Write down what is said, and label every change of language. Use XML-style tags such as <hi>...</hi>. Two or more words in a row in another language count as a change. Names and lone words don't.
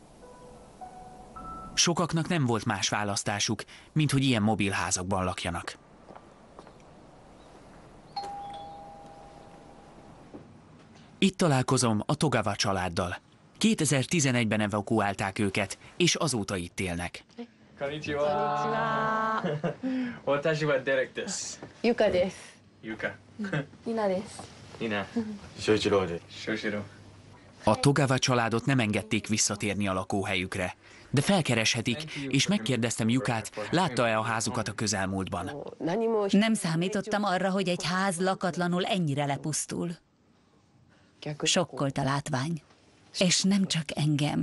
<hu>Sokaknak nem volt más választásuk, mint hogy ilyen mobilházakban lakjanak. Itt találkozom a Togawa családdal. 2011-ben evakuálták őket, és azóta itt élnek.</hu> <ja>こんにちは。私は Derek です. Yuka desu. Yuka. Nina desu. Nina. Shoichiro desu. Shoichiro.</ja> <hu>A Togawa családot nem engedték visszatérni a lakóhelyükre, de felkereshetik, és megkérdeztem Yukát, látta-e a házukat a közelmúltban. Nem számítottam arra, hogy egy ház lakatlanul ennyire lepusztul. Sokkolt a látvány. És nem csak engem.</hu>